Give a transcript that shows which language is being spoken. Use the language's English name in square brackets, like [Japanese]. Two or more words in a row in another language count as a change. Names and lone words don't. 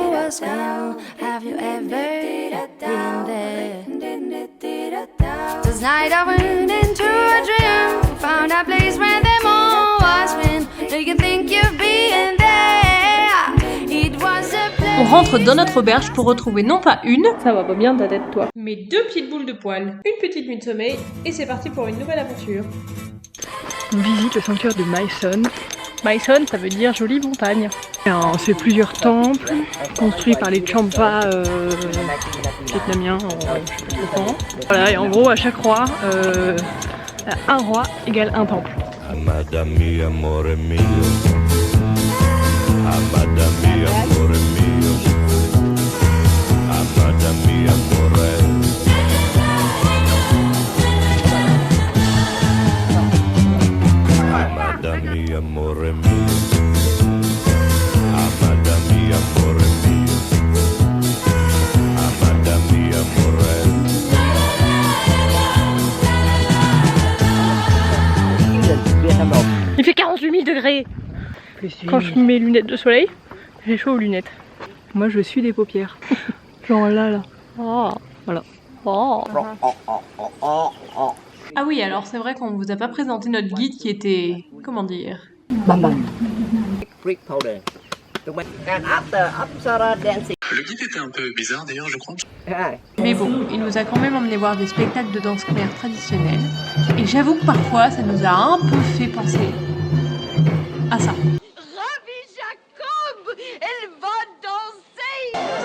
[English] Moscow. Have you ever been there? This night I went into a dream, found a place where them all was been. Do you think you've been there? It was a place. [French] On rentre dans notre auberge pour retrouver non pas une, ça va pas bien ta tête toi, mais 2 petites boules de poils, une petite nuit de sommeil, et c'est parti pour une nouvelle aventure. On visite le sanctuaire de Maeson. Maeson, ça veut dire jolie montagne. C'est plusieurs temples construits par les Champa vietnamiens, je sais pas comment. Voilà, et en gros, à chaque roi, un roi égale un temple. [Spanish] Amada mia, [Italian] amore mio. [Spanish] Amada mia, [Italian] amore mio. [Spanish] Amada mia, amore. Amada mia, [Italian] amore mio. [Spanish] Amada mia, [Italian] amore mio. [Spanish] Amada mia, amore. [French] Il fait 48 000 degrés. Quand je mets mes lunettes de soleil, j'ai chaud aux lunettes. Moi je suis des paupières. Genre là. Oh, voilà. Oh. Ah oui, alors c'est vrai qu'on vous a pas présenté notre guide qui était, comment dire, [English] Brick powder. And after Apsara dancing. [French] Le guide était un peu bizarre d'ailleurs, je crois. mais bon, il nous a quand même emmené voir des spectacles de danse claire traditionnels. Et j'avoue que parfois ça nous a un peu fait penser à ça. Rabbi Jacob, elle va danser.